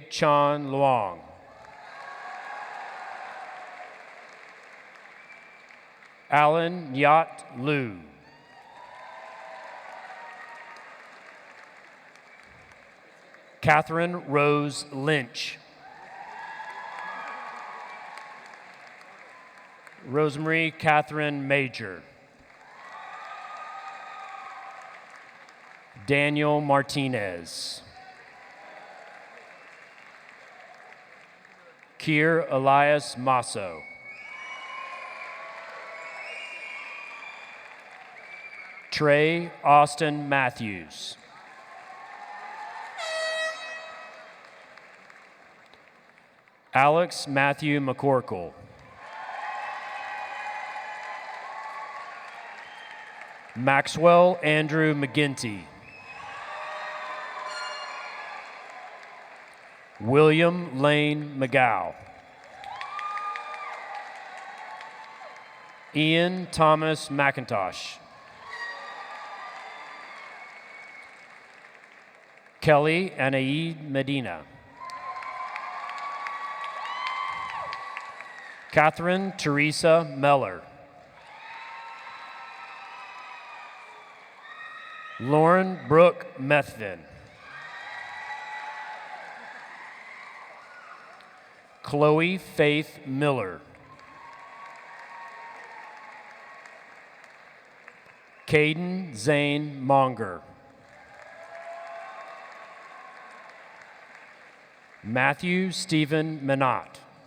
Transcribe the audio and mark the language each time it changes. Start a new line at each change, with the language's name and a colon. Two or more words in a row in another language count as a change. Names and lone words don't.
English: Chan Luong. Alan Nyat Liu. Catherine Rose Lynch. Rosemarie Catherine Major. Daniel Martinez. Kier Elias Masso. Trey Austin Matthews. Alex Matthew McCorkle. Maxwell Andrew McGinty. William Lane McGow. Ian Thomas McIntosh. Kelly Anaid Medina. Catherine Teresa Meller. Lauren Brooke Methvin. Chloe Faith Miller. Caden Zane Monger. Matthew Stephen Minot.